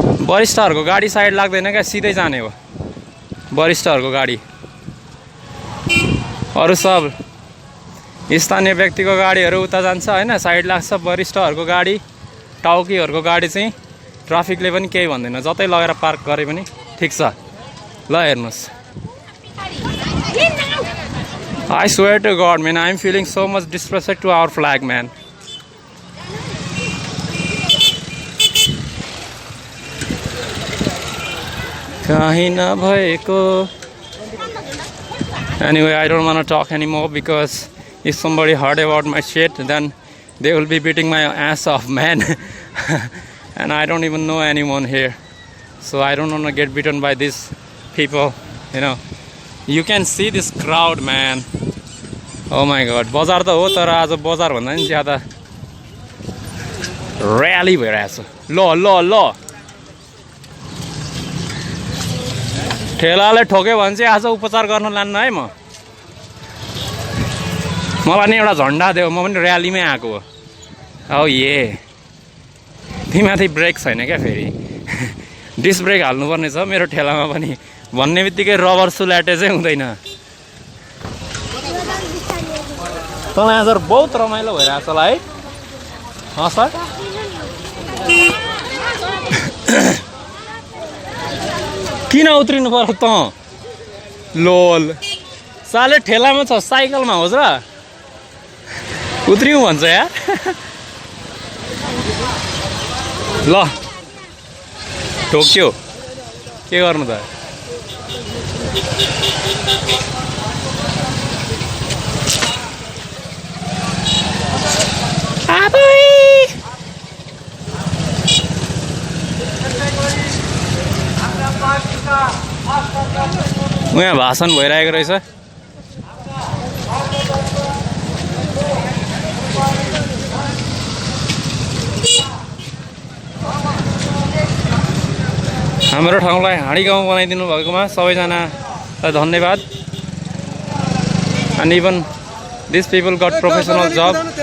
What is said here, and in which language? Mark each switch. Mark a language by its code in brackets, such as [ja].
[ne] वरिष्ठहरूको गाडी साइड लाग्दैन क्या, सिधै जाने हो वरिष्ठहरूको गाडी। अरू सब स्थानीय व्यक्तिको गाडीहरू उता जान्छ होइन, साइड लाग्छ। वरिष्ठहरूको गाडी, टाउकीहरूको गाडी चाहिँ ट्राफिकले पनि केही भन्दैन, जतै लगेर पार्क गरे पनि ठिक छ। ल हेर्नुहोस्, [en] I swear to God, man, I am feeling so much disrespect to our flag, man. [ne] Kahin na bhayeko. [en] Anyway, I don't want to talk anymore because if somebody heard about my shit, then they will be beating my ass off, man. And I don't even know anyone here, so I don't want to get beaten by these people, you know. You can see this crowd, man. Oh my God, [ne] बजार त हो तर आज बजार भन्दा नि ज्यादा rally भइरहेछ। ल ल ल ठेलाले ठोक्यो भने चाहिँ आज उपचार गर्न लान्न है म। मलाई नि एउटा झन्डा देऊ, म पनि र्यालीमै आएको हो। औ ये तिमाथि ब्रेक छैन क्या, फेरि डिस्क ब्रेक हाल्नुपर्ने छ मेरो ठेलामा पनि भन्ने बित्तिकै रबर सुलाटे चाहिँ हुँदैन। तँलाई आज बहुत रमाइलो भइरहेछ होला है? सर किन उत्रिनु पर्यो त? लोल साले ठेलामा छ, साइकलमा होस् र उत्रिउँ भन्छ यार। ल ठोक्यो, के गर्नु त? यहाँ भाषण भइरहेको रहेछ। हाम्रो ठाउँलाई हाँडी गाउँ बनाइदिनु भएकोमा सबैजनालाई धन्यवाद। [en] And even these people got professional job.